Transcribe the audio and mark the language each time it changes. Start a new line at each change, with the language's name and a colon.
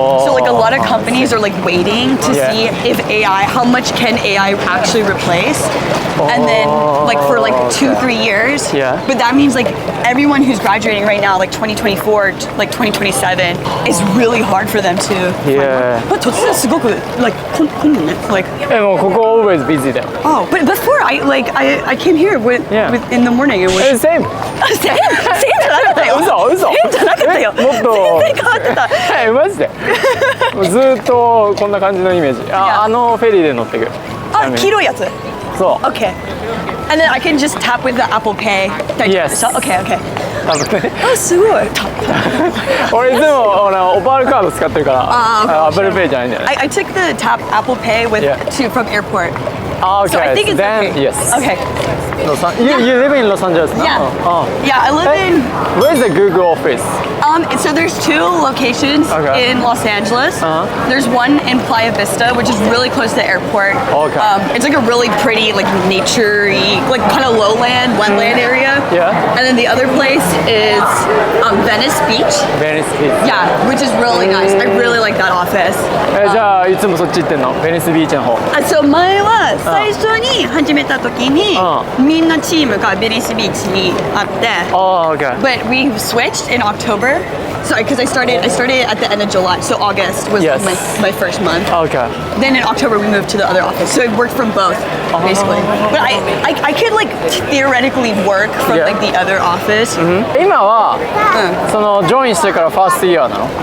English: So like a lot of companies are like waiting to see if AI, how much can AI actually replace, and then like for like 2-3 years. But that means like everyone who's graduating right now, like 2024, like 2027, is really hard for them to find work.
Japanese: But 突然すごく like もうここ always busy だよ。
English: Oh, but before I came here with in the morning it was same
Japanese: じゃなかったよ。嘘じゃなかったよ。もっと全然変わってた。マジでずっとこんな感じのイメージ。あのフェリーで乗ってく。あ、黄色いやつ。そう。
English: Okay. And then I can just tap with the Apple Pay. Yes. Okay.
Japanese: 多分ね。あ、すごい。俺いつもオパールカード使ってるから、Apple Pay じゃないんだよね。
English: I took the tap Apple Pay with from airport. Okay. So I think it's then okay. Yes. Okay. You live in Los Angeles now? Yeah, I live in. Where's the Google office? So there's 2 locations in Los Angeles. There's one in Playa Vista, which is really close to the airport. It's like a really pretty, like nature-y, like kind of lowland, wetland area. And then the other place is Venice Beach. Venice Beach. Yeah, which is really nice. I really like that office.
Japanese: じゃあいつもそっち行ってんの？ベニスビーチの方。そう前は最初に始めた時にみんなチームがベニスビーチにあって。
English: Okay. But we switched in October. So because I started at the end of July, so August was my first month. Okay. Then in October we moved to the other office, so I worked from both basically. But I could like theoretically work from like the other office.
Japanese: 今はそのジョインしてからファーストイヤーなの？